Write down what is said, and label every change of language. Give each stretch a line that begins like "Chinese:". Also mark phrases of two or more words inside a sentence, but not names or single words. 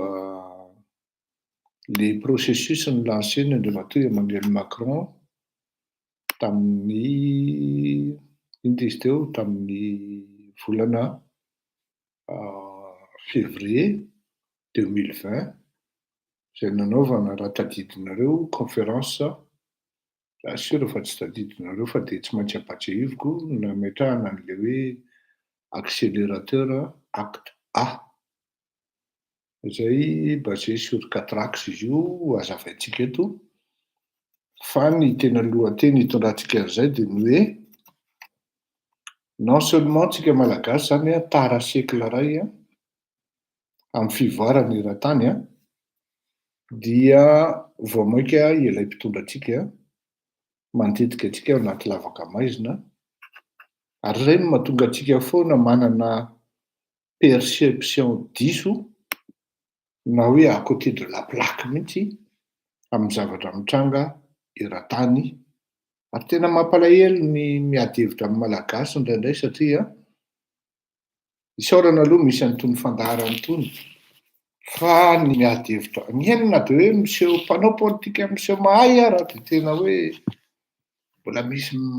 Malagasy: le processus ny lancena andreo teo Emmanuel Macron tamin'ny ino izy teo tamin'ny volana février 2020 izay nanaovana raha tadidinareo conférence sura fa tsy tadidinareo fa dia tsy maintsy ampatsahiviko nametrahana an'ilay hoe
French: accélérateur acte A
Malagasy: izay
French: basé sur 4 axes
Malagasy: izy io hazavaintsika eto fa ny tena lohateny hitondrantsika izay dia ny hoe
French: non seulement
Malagasy: tsika malagasy zany tara siècle iray amin'ny fivoarana eran-tany dia vao mainka ilay mpitondra antsika mantetika antsika ao anaty lavaka maizina ary izay no mahatonga antsika foana manana perception diso na hoe
French: à côté de la plaque
Malagasy: mihitsy amin'ny zavatra mitranga eran-tany ary tena mampalahelo ny miady hevitra amin'ny malagasy indraindray satria isaorana aloha misy an'itony fandaharana itony fa ny miady hevitra ny henona dia hoe miseho mpanao politika miseho mahay ara dia tena hoe mbola misy